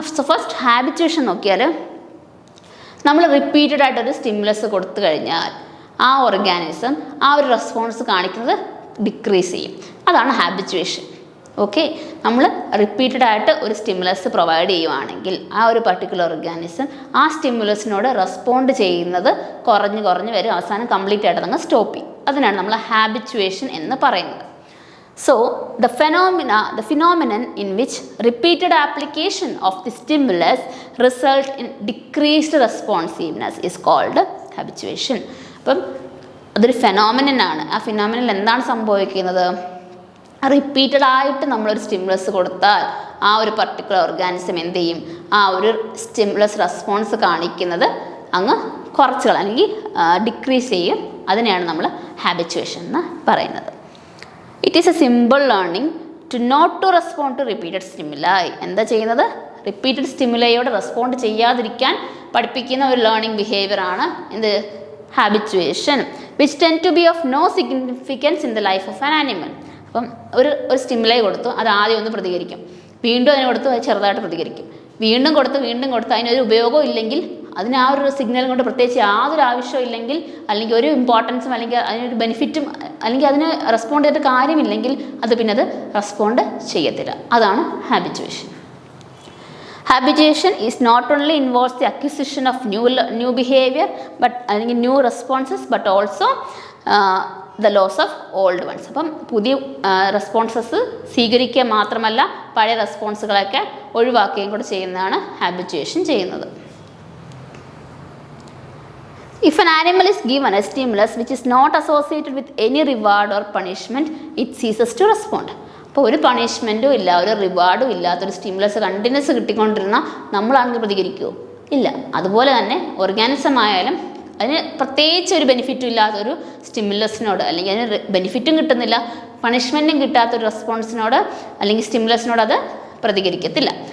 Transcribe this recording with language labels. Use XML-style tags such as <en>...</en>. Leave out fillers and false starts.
<ml>First ഹാബിറ്റുവേഷൻ നോക്കിയാൽ, നമ്മൾ repeated ആയിട്ടൊരു സ്റ്റിമുലസ് കൊടുത്തു കഴിഞ്ഞാൽ ആ ഓർഗാനിസം ആ ഒരു റെസ്പോൺസ് കാണിക്കുന്നത് ഡിക്രീസ് ചെയ്യും. അതാണ് ഹാബിറ്റുവേഷൻ. ഓക്കെ, നമ്മൾ റിപ്പീറ്റഡ് ആയിട്ട് ഒരു സ്റ്റിമുലസ് പ്രൊവൈഡ് ചെയ്യുവാണെങ്കിൽ ആ ഒരു പർട്ടിക്കുലർ ഓർഗാനിസം ആ സ്റ്റിമുലസിനോട് റെസ്പോണ്ട് ചെയ്യുന്നത് കുറഞ്ഞ് വരും, അവസാനം കംപ്ലീറ്റ് ആയിട്ട് അങ്ങ് സ്റ്റോപ്പ് ചെയ്യും. അതിനാണ് നമ്മൾ ഹാബിറ്റുവേഷൻ എന്ന് പറയുന്നത്.</ml> <en>So the phenomenon in which repeated application of the stimulus result in decreased responsiveness is called habituation.</en> <ml>അപ്പം അതൊരു ഫെനോമിനൻ ആണ്. ആ ഫിനോമിനൽ എന്താണ് സംഭവിക്കുന്നത്? റിപ്പീറ്റഡ് ആയിട്ട് നമ്മളൊരു സ്റ്റിമുലസ് കൊടുത്താൽ ആ ഒരു പർട്ടിക്കുലർ ഓർഗാനിസം എന്ത് ചെയ്യും, ആ ഒരു സ്റ്റിമുലസ് റെസ്പോൺസ് കാണിക്കുന്നത് അങ്ങ് കുറച്ചുകൾ അല്ലെങ്കിൽ ഡിക്രീസ് ചെയ്യും. അതിനെയാണ് നമ്മൾ ഹാബിച്വേഷൻ എന്ന് പറയുന്നത്.</ml> <en>It is a simple learning to not to respond to repeated stimuli.</en> <ml>എന്താ ചെയ്യുന്നത്? റിപ്പീറ്റഡ് സ്റ്റിമുലൈയോട് റെസ്പോണ്ട് ചെയ്യാതിരിക്കാൻ പഠിപ്പിക്കുന്ന ഒരു ലേണിംഗ് ബിഹേവിയർ ആണ് എന്ത്? ഹാബിച്വേഷൻ.</ml> <en>Which tend to be of no significance in the life of an animal.</en> <ml>അപ്പം ഒരു സ്റ്റിമുലൈ കൊടുത്തു, അത് ആദ്യം ഒന്ന് പ്രതികരിക്കും, വീണ്ടും അതിന് കൊടുത്തു, അത് ചെറുതായിട്ട് പ്രതികരിക്കും, വീണ്ടും കൊടുത്ത് അതിനൊരു ഉപയോഗം ഇല്ലെങ്കിൽ, അതിന് ആ ഒരു സിഗ്നൽ കൊണ്ട് പ്രത്യേകിച്ച് യാതൊരു ആവശ്യവും ഇല്ലെങ്കിൽ, അല്ലെങ്കിൽ ഒരു ഇമ്പോർട്ടൻസും അല്ലെങ്കിൽ അതിനൊരു ബെനിഫിറ്റും അല്ലെങ്കിൽ അതിന് റെസ്പോണ്ട് ചെയ്തിട്ട് കാര്യമില്ലെങ്കിൽ അത് പിന്നെ അത് റെസ്പോണ്ട് ചെയ്യത്തില്ല. അതാണ് ഹാബിച്വേഷൻ.</ml> <en>Habituation is not only involves the acquisition of new behavior but അല്ലെങ്കിൽ new responses but also the loss of old ones.</en> <ml>അപ്പം പുതിയ റെസ്പോൺസസ് സ്വീകരിക്കുക മാത്രമല്ല പഴയ റെസ്പോൺസുകളൊക്കെ ഒഴിവാക്കുകയും കൂടെ ചെയ്യുന്നതാണ് ഹാബിച്വേഷൻ ചെയ്യുന്നത്.</ml> <en>If an animal is given a stimulus which is not associated with any reward or punishment, it ceases to respond.</en> <ml>അപ്പോൾ ഒരു പണിഷ്മെൻറ്റും ഇല്ല, ഒരു റിവാർഡും ഇല്ലാത്തൊരു സ്റ്റിമുലസ് കണ്ടിന്യൂസ് കിട്ടിക്കൊണ്ടിരുന്നാൽ നമ്മളാണെങ്കിൽ പ്രതികരിക്കുമോ? ഇല്ല. അതുപോലെ തന്നെ ഓർഗാനിസം ആയാലും അതിന് പ്രത്യേകിച്ച് ഒരു ബെനിഫിറ്റും ഇല്ലാത്തൊരു സ്റ്റിമുലസിനോട് അല്ലെങ്കിൽ അതിന് ബെനിഫിറ്റും കിട്ടുന്നില്ല, പണിഷ്മെൻറ്റും കിട്ടാത്തൊരു റെസ്പോൺസിനോട് അല്ലെങ്കിൽ സ്റ്റിമുലസിനോട് അത് പ്രതികരിക്കത്തില്ല.</ml>